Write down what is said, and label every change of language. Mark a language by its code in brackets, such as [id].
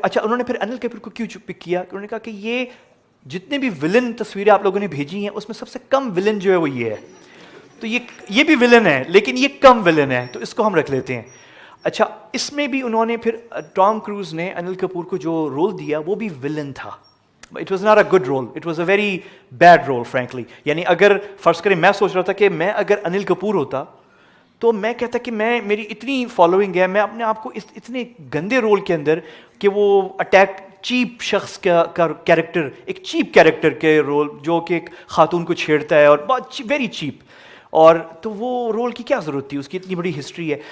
[ur] اچھا انہوں نے پھر انل کپور کو کیوں پک کیا؟ انہوں نے کہا کہ یہ جتنے بھی ولن تصویریں آپ لوگوں نے بھیجی ہیں اس میں سب سے کم ولن جو ہے وہ یہ ہے, تو یہ بھی ولن ہے لیکن یہ کم ولن ہے, تو اس کو ہم رکھ لیتے ہیں. اچھا اس میں بھی انہوں نے پھر ٹام کروز نے انل کپور کو جو رول دیا وہ بھی ولن تھا. [en] It was not a good role. It was a very bad role, frankly. [ur] یعنی اگر فرض کریں میں سوچ رہا تھا کہ میں اگر انل کپور ہوتا تو میں کہتا کہ میری اتنی فالوئنگ ہے, میں اپنے آپ کو اتنے گندے رول کے اندر کہ وہ اٹیک چیپ شخص کا کیریکٹر, ایک چیپ کیریکٹر کے رول جو کہ ایک خاتون کو چھیڑتا ہے اور بہت [en] very cheap, [ur] اور تو وہ رول کی کیا ضرورت تھی, اس کی اتنی بڑی ہسٹری ہے.